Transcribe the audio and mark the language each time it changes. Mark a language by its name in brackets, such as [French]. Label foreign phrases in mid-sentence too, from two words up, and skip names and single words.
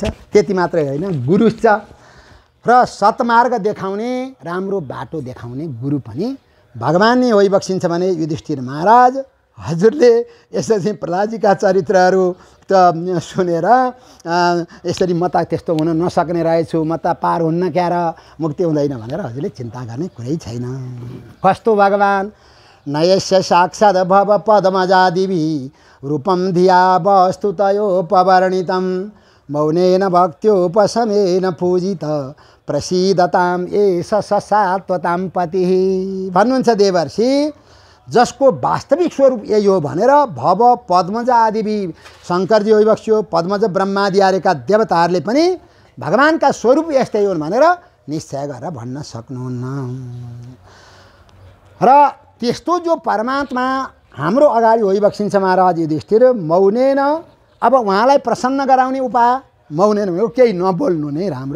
[Nepali] त्यति मात्रै होइन, गुरु छ र सत्मार्ग देखाउने, राम्रो बाटो देखाउने गुरु पनि भगवान नै होइबक्सिन्छ भने युधिष्ठिर महाराज हजुरले यसरी प्रहलादजीका चरित्रहरू त सुनेर यसरी म त त्यस्तो हुन नसक्ने रहेछु, म त पार हुन्न क्या र मुक्ति हुँदैन भनेर हजुरले चिन्ता गर्ने कुरै छैन। कस्तो भगवान? [Sanskrit] नयस्य साक्षात् भव पद्मजादिभि रूपम धिया वस्तुतयोपवर्णितं मौनेन भक्त्योपशमेन पूजित प्रसीदताम एष ससात्वताम पतिः [Nepali] भन्नुहुन्छ देवर्षि। जसको वास्तविक स्वरूप यही हो भनेर भव पद्मज आदि शङ्करजी होइबक्स्यो, पद्मज ब्रह्मादि आएका देवताहरूले पनि भगवानका स्वरूप यस्तै हुन् भनेर निश्चय गरेर भन्न सक्नुहुन्न। र त्यस्तो जो परमात्मा हाम्रो अगाडि होइबक्सिन्छ महाराज युधिष्ठिर मौनेन। अब उहाँलाई प्रसन्न गराउने उपाय मौनेन भनेको केही नबोल्नु नै राम्रो।